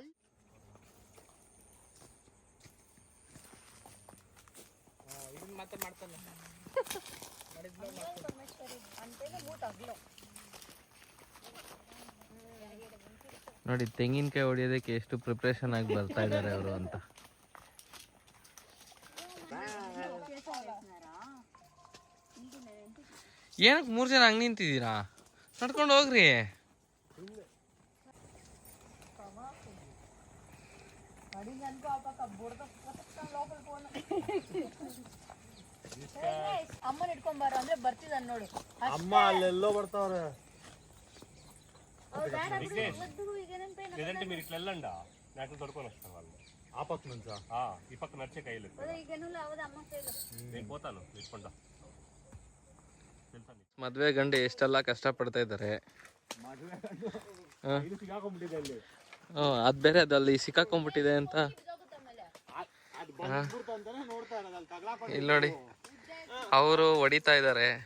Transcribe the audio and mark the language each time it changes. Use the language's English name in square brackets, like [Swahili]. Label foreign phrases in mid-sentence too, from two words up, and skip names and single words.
[Kannada] ನೋಡಿ ತೆಂಗಿನಕಾಯಿ ಹೊಡಿಯೋದಕ್ಕೆ ಎಷ್ಟು ಪ್ರಿಪ್ರೇಷನ್ ಆಗಿ ಬರ್ತಾ ಇದ್ದಾರೆ ಅವರು ಅಂತ. ಏನಕ್ಕೆ 3 ಜನ ಹಂಗೆ ನಿಂತಿದ್ದೀರಾ? ನಡ್ಕೊಂಡು ಹೋಗ್ರಿ. అమ్మని ఇಟ್ಕೊಂಬಾರ ಅಂದ್ರೆ ಬರ್ತಿದ್ದಾನೆ ನೋಡು. ಅಮ್ಮ ಅಲ್ಲೆಲ್ಲೋ ಬರ್ತಾವ್ರೆ. [Telugu] లేదంటే మీరు ఇట్లా వెళ్ళండి, నాకు తొడుకొని వస్తాను వాళ్ళు. ఆ పక్క నుంచా? ఈ పక్క నడిచే కైలు నేను పోతాను తీసుకుంటా. [Kannada] ಮದ್ವೆ ಗಂಡು ಎಷ್ಟೆಲ್ಲ ಕಷ್ಟಪಡ್ತಾ ಇದ್ದಾರೆ. ಅದ್ ಬೇರೆ ಅದಲ್ಲಿ ಸಿಕ್ಕಾಕೊಂಡ್ಬಿಟ್ಟಿದೆ ಅಂತ. ಇಲ್ಲಿ ನೋಡಿ, ಅವರು ಹೊಡಿತಾ ಇದ್ದಾರೆ.